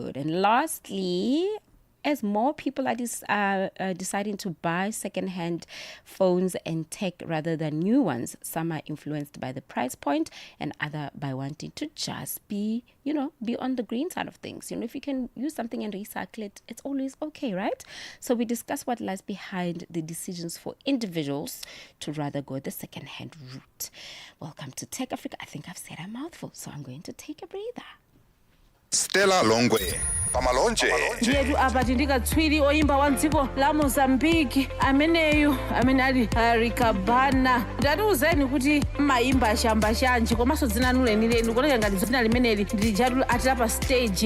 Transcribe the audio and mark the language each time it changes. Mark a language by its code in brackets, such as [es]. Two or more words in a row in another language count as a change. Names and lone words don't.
[en] And lastly, as more people are deciding to buy second-hand phones and tech rather than new ones, some are influenced by the price point and other by wanting to just be on the green side of things. If you can use something and recycle it, it's always okay, right? So we discuss what lies behind the decisions for individuals to rather go the second-hand route. Welcome to Tech Africa. I think I've said a mouthful, so I'm going to take a breather. [ny] Stella Longwe pamalonje ndiyetu apa tindikatswiri oyimba wa dziko la Mozambique ameneyu amene ali Ricabana ndatiuzeni kuti mayimba ashamba shanji komanso dzina lanu lenileni kuoneka ngati dzina limeneli ndilijatu atapa stage.